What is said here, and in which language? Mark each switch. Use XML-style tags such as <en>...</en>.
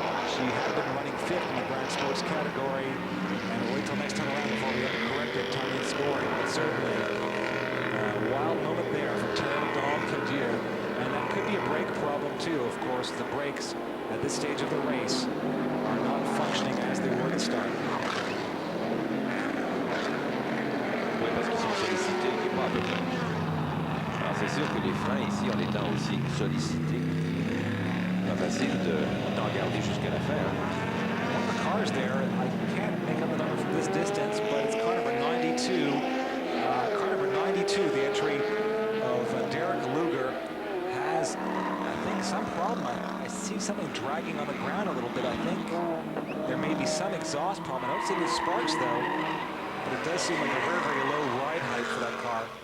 <en>She had been running 5th in the Grand Sports category, and we'll wait till next time around before we have to correct it time in scoring, but certainly a wild moment there for Terry McDonald-Cadieux, and that could be a brake problem too. Of course, the brakes at this stage of the race are not functioning as they were to start.</en> <fr>Oui, parce qu'ils sont sollicités, qui n'est pas à peu près. Alors c'est C'est sûr que les freins ici, en étant aussi sollicités, pas facile d'en garder jusqu'à la fin. Hein.</fr> <en>One of the cars there, I can't make up the number from this distance, but it's car number 92. Car number 92, the entry of Derek Luger, has, I think, some problem. I see something dragging on the ground a little bit. I think there may be some exhaust problem. I don't see any sparks, though, but it does seem like a very, very low ride height for that car.</en>